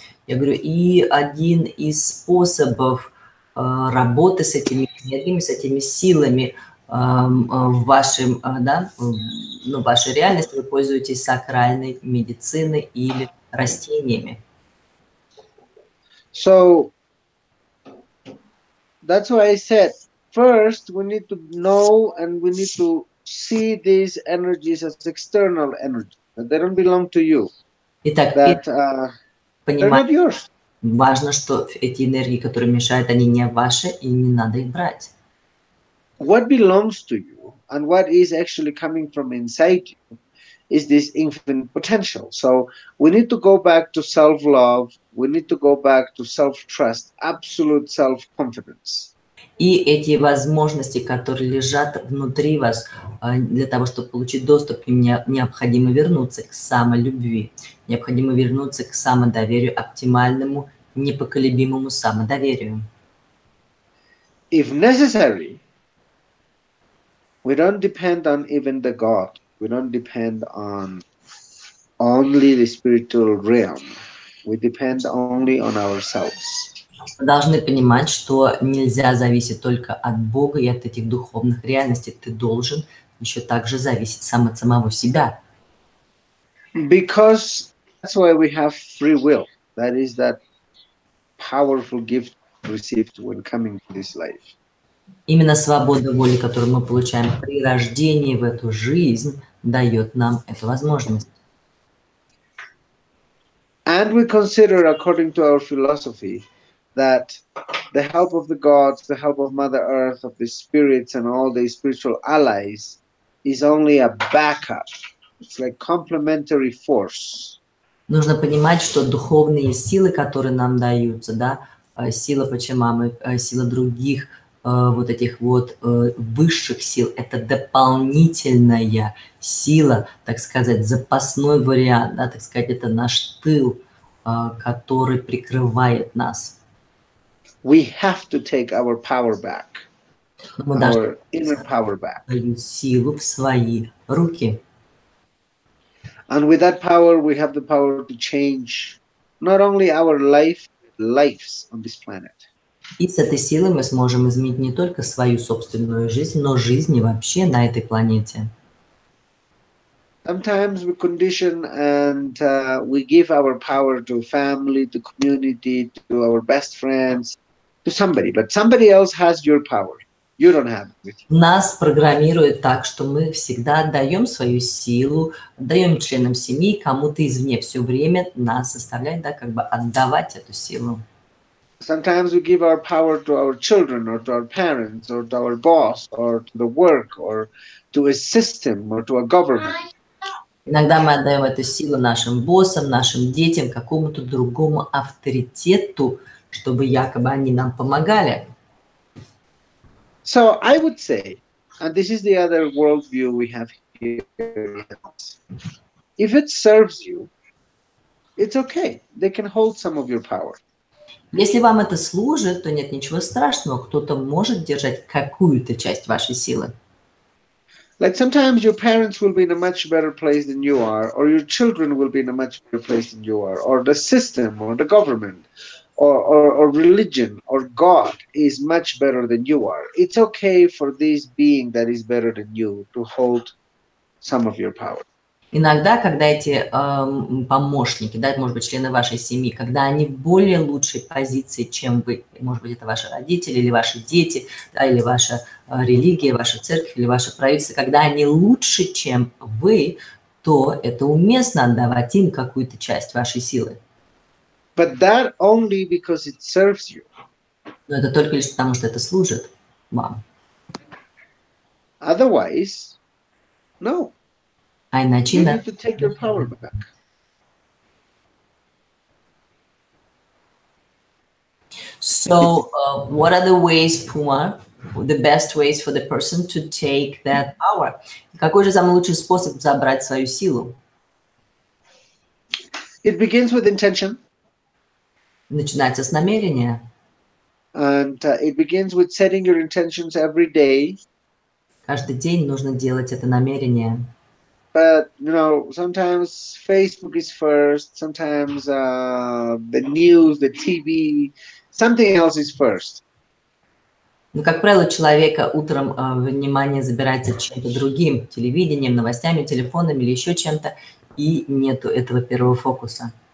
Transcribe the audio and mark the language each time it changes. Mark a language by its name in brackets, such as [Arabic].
[Russian] Я говорю, и один из способов работы с этими энергиями, с этими силами в вашем, да, в вашей реальности вы пользуетесь сакральной медициной или растениями. [English] So that's why I said, first we need to know and we need to see these energies as external energy, that they don't belong to you. [Russian] Итак, понимать, важно, что эти энергии, которые мешают, они не ваши, и не надо их брать. [English] What belongs to you and what is actually coming from inside you is this infinite potential. So we need to go back to self-love. We need to go back to self-trust, absolute self-confidence. [Russian] И эти возможности, которые лежат внутри вас, для того, чтобы получить доступ к ним, необходимо вернуться к самолюбви, необходимо вернуться к самодоверию, оптимальному, непоколебимому самодоверию. [English] If necessary, we don't depend on even the God. We don't depend on only the spiritual realm. We depend only on ourselves. [Russian] Мы должны понимать, что нельзя зависеть только от Бога и от этих духовных реальностей. Ты должен еще также зависеть сам от самого себя. [English] Because that's why we have free will. That is that powerful gift received when coming to this life. [Russian] Именно свобода воли, которую мы получаем при рождении в эту жизнь, дает нам эту возможность. [English] And we consider, according to our philosophy, that the help of the gods, the help of Mother Earth, of the spirits and all the spiritual allies is only a backup. It's like complementary force. [Russian] Нужно понимать, что духовные силы, которые нам даются, да, сила Пачамамы, сила других вот этих вот высших сил, это дополнительная сила, так сказать, запасной вариант, да, так сказать, это наш тыл, который прикрывает нас. [English] We have to take our power back, [Russian] Мы [English] our [Russian] должны [English] inner power back. [Russian] свою силу в свои руки. [English] And with that power, we have the power to change not only our lives on this planet. [Russian] И с этой силой мы сможем изменить не только свою собственную жизнь, но жизни вообще на этой планете. [English] Sometimes we condition and we give our power to family, to community, to our best friends, to somebody. But somebody else has your power. You don't have it. [Russian] Нас программирует так, что мы всегда отдаем свою силу, отдаем членам семьи, кому-то извне. Все время нас заставляет, да, как бы отдавать эту силу. [English] Sometimes we give our power to our children or to our parents or to our boss or to the work or to a system or to a government. [Russian] Иногда мы отдаем эту силу нашим боссам, нашим детям, какому-то другому авторитету, чтобы якобы они нам помогали. [English] So I would say, and this is the other worldview we have here, if it serves you, it's okay. They can hold some of your power. [Russian] Если вам это служит, то нет ничего страшного, кто-то может держать какую-то часть вашей силы. [English] Like sometimes your parents will be in a much better place than you are, or your children will be in a much better place than you are, or the system, or the government, or religion, or God is much better than you are. It's okay for this being that is better than you to hold some of your power. [Russian] Иногда, когда эти помощники, да, это может быть члены вашей семьи, когда они в более лучшей позиции, чем вы, может быть, это ваши родители или ваши дети, да, или ваша религия, ваша церковь или ваше правительство, когда они лучше, чем вы, то это уместно отдавать им какую-то часть вашей силы. [English] But that only because it serves you. [Russian] Но это только лишь потому, что это служит вам. [English] Otherwise, no. [Russian] А иначе [English] You [Russian] да. [English] need to take your power back. So, what are the ways, Puma, the best ways for the person to take that power? [Russian] Какой же самый лучший способ забрать свою силу? [English] It begins with intention. [Russian] Начинается с намерения. [English] And it begins with setting your intentions every day. [Russian] Каждый день нужно делать это намерение. [English] But, you know, sometimes Facebook is first, sometimes the news, the TV, something else is first. [Russian] Но, как правило, у человека утром внимание забирается чем-то другим, телевидением, новостями, телефонами или еще чем-то, и нету этого первого фокуса.